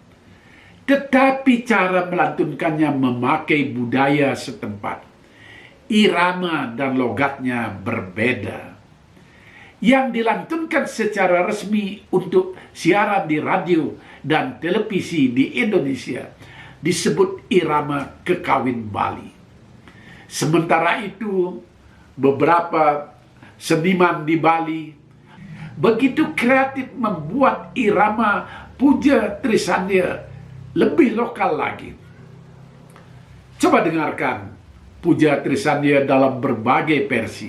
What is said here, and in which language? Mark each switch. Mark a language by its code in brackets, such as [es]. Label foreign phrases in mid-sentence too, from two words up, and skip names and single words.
[id] Tetapi cara melantunkannya memakai budaya setempat. Irama dan logatnya berbeda. Yang dilantunkan secara resmi untuk siaran di radio dan televisi di Indonesia disebut irama kekawin Bali. Sementara itu, beberapa seniman di Bali begitu kreatif membuat irama puja Trisandya lebih lokal lagi. Coba dengarkan puja Trisandya dalam berbagai versi.